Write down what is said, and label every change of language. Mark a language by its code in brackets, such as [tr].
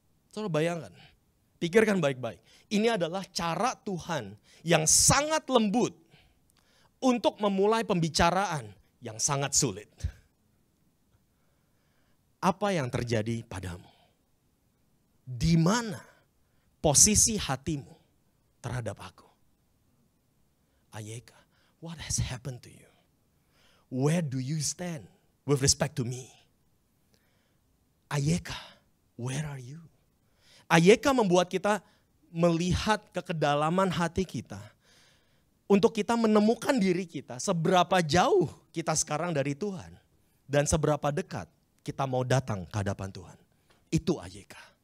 [id] Saudara bayangkan, pikirkan baik-baik. Ini adalah cara Tuhan yang sangat lembut untuk memulai pembicaraan yang sangat sulit. Apa yang terjadi padamu? Di mana posisi hatimu terhadap aku? [en] Ayeka, what has happened to you? Where do you stand with respect to me? Ayeka, where are you? [id] Ayeka membuat kita melihat ke kedalaman hati kita. Untuk kita menemukan diri kita, seberapa jauh kita sekarang dari Tuhan. Dan seberapa dekat kita mau datang ke hadapan Tuhan. Itu Ayeka.